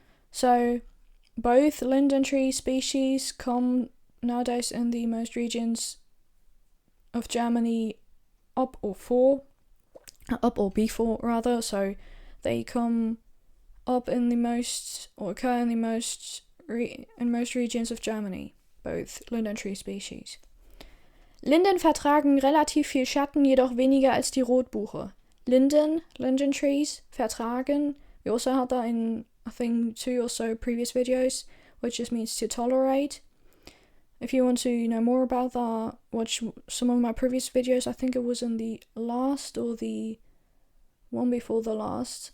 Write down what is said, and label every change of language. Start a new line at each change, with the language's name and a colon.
English: So both linden tree species come nowadays in the most regions of Germany up or for. up or before rather, so they come up in the most, or occur in the most, in most regions of Germany, both linden tree species.
German: Linden vertragen relativ viel Schatten, jedoch weniger als die Rotbuche.
English: Linden trees, vertragen, we also had that in, I think, 2 or so previous videos, which just means to tolerate. If you want to know more about that, watch some of my previous videos. I think it was in the last or the one before the last.